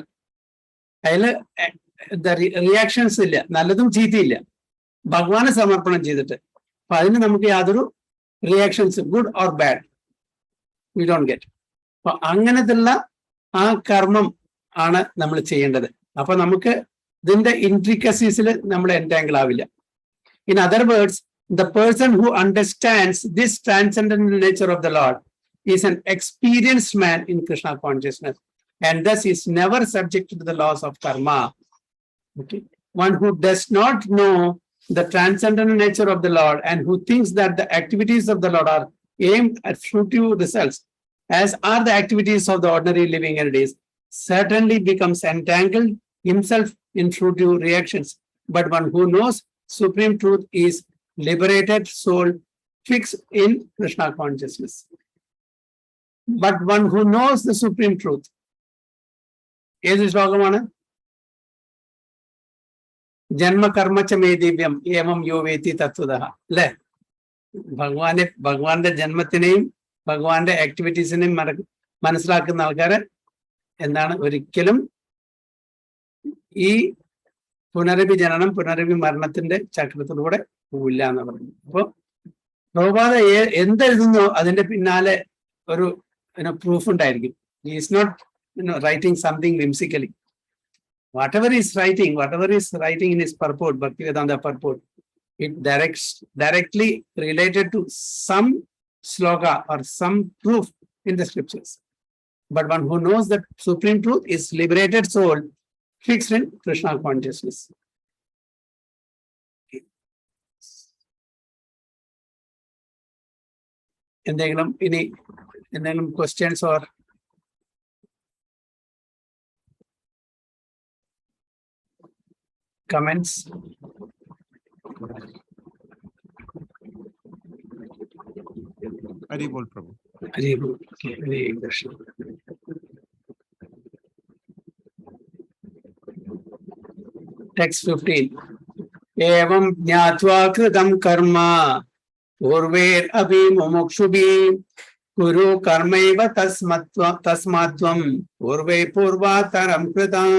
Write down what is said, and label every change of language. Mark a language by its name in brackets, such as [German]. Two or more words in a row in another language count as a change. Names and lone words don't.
[Malayalam] അതില് റിയാക്ഷൻസ് ഇല്ല, നല്ലതും ചീത്തയില്ല, ഭഗവാന് സമർപ്പണം ചെയ്തിട്ട്. അപ്പൊ അതിന് നമുക്ക് യാതൊരു റിയാക്ഷൻസ്, [English] good or bad, we don't get. [Malayalam] അപ്പൊ അങ്ങനത്തുള്ള ആ കർമ്മം ആണ് നമ്മൾ ചെയ്യേണ്ടത്. അപ്പൊ നമുക്ക് ഇതിന്റെ ഇൻട്രിക്കസീസിൽ നമ്മൾ എൻറ്റാങ്കിൾ ആവില്ല. [English] in other words, the person who understands this transcendental nature of the Lord is an experienced man in Krishna consciousness and thus is never subject to the laws of karma. Okay. One who does not know the transcendental nature of the Lord and who thinks that the activities of the Lord are aimed at fruitive results, as are the activities of the ordinary living entities, certainly becomes entangled himself in fruitive reactions. But one who knows supreme truth is liberated soul fixed in Krishna consciousness. But one who knows the supreme truth [Malayalam] ഏത് ശ്ലോകമാണ്? [Sanskrit] ജന്മകർമ്മച്ച മേ ദിവ്യം ഏവം യോ വേത്തി തത്വതഃ. [Malayalam] അല്ലെ? ഭഗവാന്റെ ജന്മത്തിനെയും ഭഗവാന്റെ ആക്ടിവിറ്റീസിനെയും മനസ്സിലാക്കുന്ന ആൾക്കാര് എന്താണ് ഒരിക്കലും ഈ പുനരഭി ജനനം പുനരഭി മരണത്തിന്റെ ചക്രത്തിലൂടെ പോവില്ല എന്ന് പറഞ്ഞു. അപ്പൊ പ്രഭുപാദ എന്തെഴുതുന്നോ അതിന്റെ പിന്നാലെ ഒരു പ്രൂഫ് ഉണ്ടായിരിക്കും. [English] is not writing something whimsically. Whatever is writing in his purport, Bhaktivedanta purport, it directly related to some sloka or some proof in the scriptures. But one who knows that supreme truth is liberated soul fixed in Krishna consciousness. എന്തെങ്കിലും questions or comments? [Sanskrit] Hari Bol Prabhu. Hari Bol. Hare Krishna. Text 15. Evam jnatva kritam karma purver abhi mumukshubhi guru karmaiva tasmatvam purve purvataram kritam.